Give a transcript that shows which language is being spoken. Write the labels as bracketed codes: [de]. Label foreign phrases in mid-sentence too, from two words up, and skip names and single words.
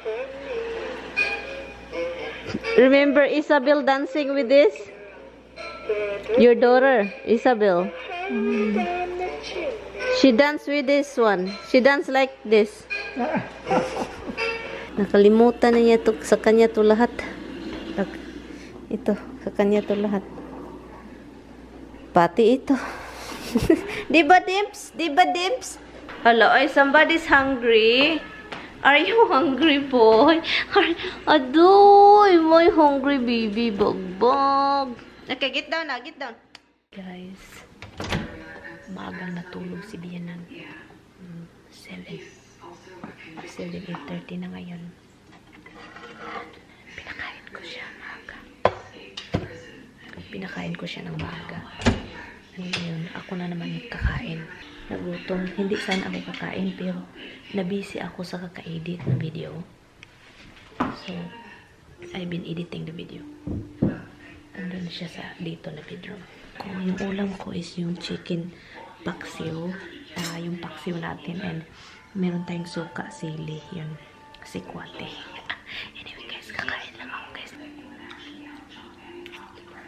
[en] Remember Isabel dancing with this? Your daughter, Isabel. She danced with this one. She danced like this. [tl] Nakalimutan na niya to, sa kanya to lahat. Ito, sa kanya to lahat. Pati ito. Diba, Dimps? Diba, Dimps? Hello, ay, [en] somebody's hungry. Are you hungry, boy? Adoy, my hungry baby, bagbag. Okay, get down na, get down. [tl] Guys, maagang natulog si Biyenan. 7:30 na ngayon. Pinakain ko siya maaga. Pinakain ko siya ng maaga. Ngayon, ako na naman kakain. Nagutom. Hindi sana ako kakain, pero nabisi ako sa kaka-edit ng video. [en] So, I've been editing the video. [tl] Andun siya dito na bedroom. Yung ulam ko is yung chicken paksiw. Yung paksiw natin, and meron tayong suka, sili, yun, sikwate. Anyway guys, kakain lang ako guys.